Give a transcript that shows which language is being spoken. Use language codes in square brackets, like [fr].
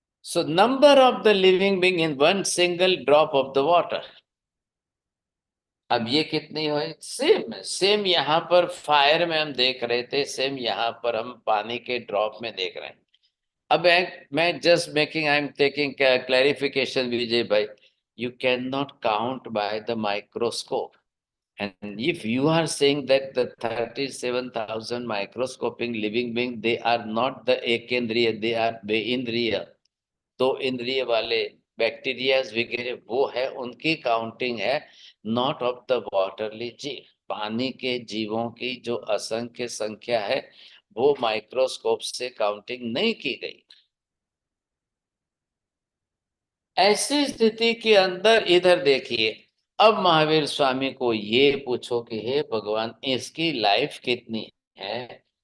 [en] So number of the living being in one single drop of the water. [hi] अब ये कितनी हुई? Same same यहाँ पर फायर में हम देख रहे थे, सेम यहाँ पर हम पानी के ड्रॉप में देख रहे हैं। अब मैं [en] Just making, I am taking clarification Vijay भाई। You cannot count by the microscope. And if you are saying that the 37,000 microscopic living beings, they are not the ekendriya, they are beindriya, [hi] तो इंद्रिय वाले बैक्टीरिया वगैरह वो है, उनकी counting है, [en] Not of the waterly जीव। [hi] पानी के जीवों की जो असंख्य संख्या है वो माइक्रोस्कोप से काउंटिंग नहीं की गई। ऐसी स्थिति के अंदर इधर देखिए, अब महावीर स्वामी को ये पूछो कि हे भगवान, इसकी लाइफ कितनी है?